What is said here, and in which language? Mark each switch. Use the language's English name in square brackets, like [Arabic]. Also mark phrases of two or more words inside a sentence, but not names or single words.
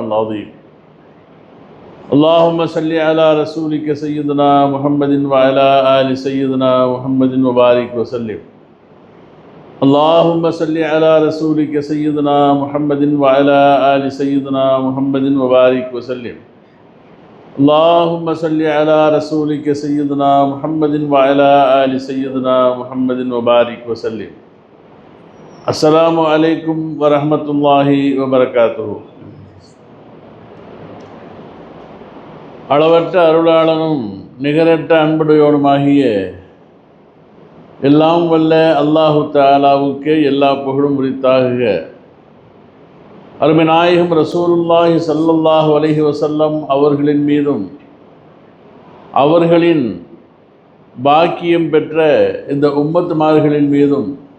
[Arabic] العظيم اللهم صل على رسولك سيدنا محمد وعلى آل سيدنا محمد وبارك وسلم اللهم صل على رسولك سيدنا محمد وعلى آل سيدنا محمد وبارك وسلم اللهم صل على رسولك سيدنا محمد وعلى آل سيدنا محمد وبارك وسلم السلام عليكم ورحمة الله وبركاته. [Tamil] அளவற்ற அருளாளனும் நிகரற்ற அன்புடையோனுமாகிய எல்லாம் வல்ல [Arabic] الله تعالى [Tamil] எல்லா புகழும் உரித்தாகுக. அருமை நாயகம் [Arabic] رسول الله صلى الله عليه وسلم [Tamil] அவர்களின் மீதும் அவர்களின் பாக்கியம் பெற்ற இந்த உம்மத்துமார்களின் மீதும்